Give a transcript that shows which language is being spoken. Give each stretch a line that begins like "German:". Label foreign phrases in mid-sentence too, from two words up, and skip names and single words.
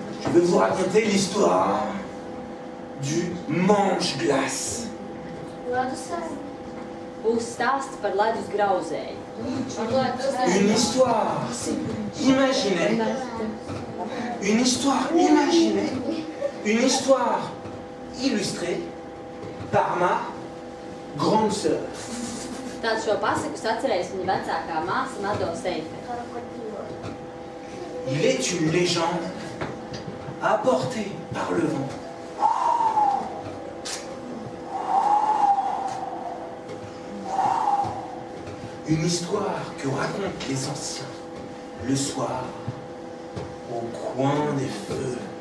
French: Je vais vous raconter l'histoire du mange-glace.
Latvian: Būs stāsts par ledus grauzēju.
French: Une histoire imaginée. Une histoire imaginée. Une histoire illustrée par ma grande sœur.
Latvian: Tādu šo pasaku atcerēs viņa vecākā māsa Mado Seife.
French: Il est une légende apportée par le vent. Une histoire que racontent les anciens le soir au coin des feux.